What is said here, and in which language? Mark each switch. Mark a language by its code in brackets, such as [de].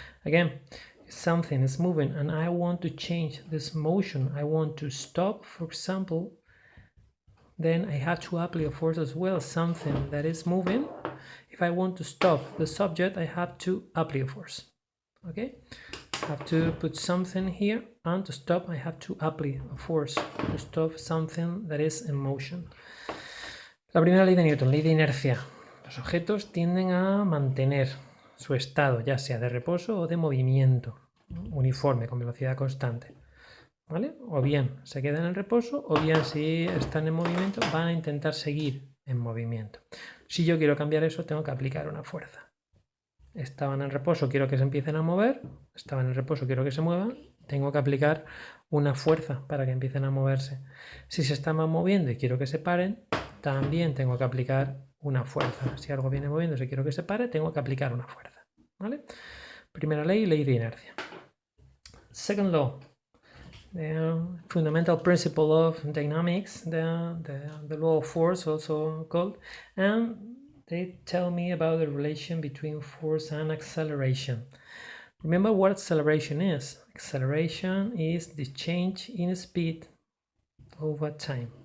[en] Again, if something is moving and I want to change this motion, I want to stop, for example, then I have to apply a force as well. Something that is moving, if I want to stop the subject, I have to apply a force. Okay, I have to put something here, and to stop I have to apply a force to stop something that is in motion. [es] La primera ley de Newton, ley de inercia. Los objetos tienden a mantener su estado, ya sea de reposo o de movimiento uniforme, con velocidad constante, ¿vale? O bien se quedan en reposo, o bien si están en movimiento van a intentar seguir en movimiento. Si yo quiero cambiar eso, tengo que aplicar una fuerza. Estaban en reposo, quiero que se empiecen a mover, estaban en reposo, quiero que se muevan, tengo que aplicar una fuerza para que empiecen a moverse. Si se estaban moviendo y quiero que se paren, también tengo que aplicar una fuerza. Si algo viene moviéndose y quiero que se pare, tengo que aplicar una fuerza, ¿vale? Primera ley, ley de inercia. [en] Second law, the fundamental principle of dynamics, the law of force also called, and they tell me about the relation between force and acceleration. Remember what acceleration is. Acceleration is the change in speed over time.